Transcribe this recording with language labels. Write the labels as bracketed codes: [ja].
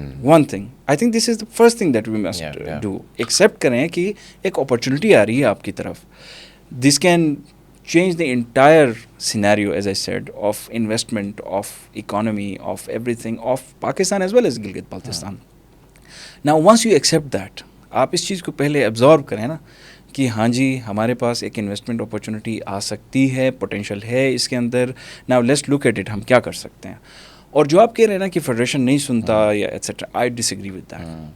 [en] one thing I think this is the first thing that we must do, [ur] accept کریں کہ ایک opportunity آ رہی ہے آپ کی طرف. [en] This can change the entire scenario, as I said, of investment, of economy, of everything, of Pakistan as well as Gilgit-Baltistan. Now once you accept that, [ur] آپ اس چیز کو پہلے absorb کریں نا کہ ہاں جی ہمارے پاس ایک انویسٹمنٹ اپرچونیٹی آ سکتی ہے, پوٹینشیل ہے اس کے اندر. [en] Now let's look at it, [ur] ہم کیا کر سکتے ہیں. اور جو آپ کہہ رہے ہیں نا کہ فیڈریشن نہیں سنتا یا et cetera, [en] I disagree with that.